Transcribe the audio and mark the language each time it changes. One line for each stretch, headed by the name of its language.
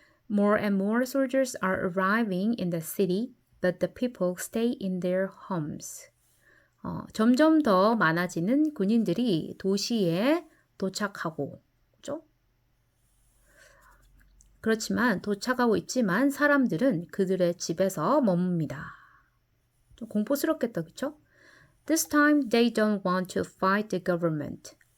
English: More and more soldiers are arriving in the city, but the people stay in their homes.
Korean: 점점 더 많아지는 군인들이 도시에 도착하고, 그죠? 그렇지만 도착하고 있지만 사람들은 그들의 집에서 머뭅니다. 좀 공포스럽겠다, 그쵸?
English: This time they don't want to fight the government.